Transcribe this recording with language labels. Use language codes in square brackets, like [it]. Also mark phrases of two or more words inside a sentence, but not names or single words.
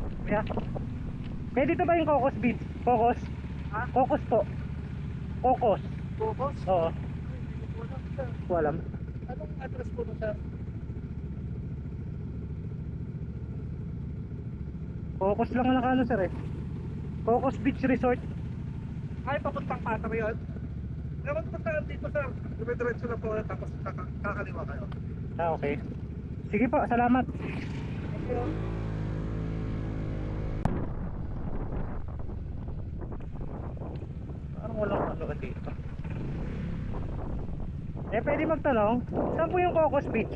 [tl] Yeah. Pwede dito ba yung Cocos Beach? Cocos? Ha? Cocos po. Cocos. Focus? Oo. Anong Ko alam. address po na sir? Cocos lang ang nakano sir eh. Cocos Beach Resort. Ay, papuntang Patro yun. Ewan po saan dito sir. Dumidiretso na po tapos kakaliwa kayo. Ah, okay. Sige po, salamat. [en] Thank you. [tl] Parang walang ano dito. Pwede magtanong, saan po yung Cocos Beach?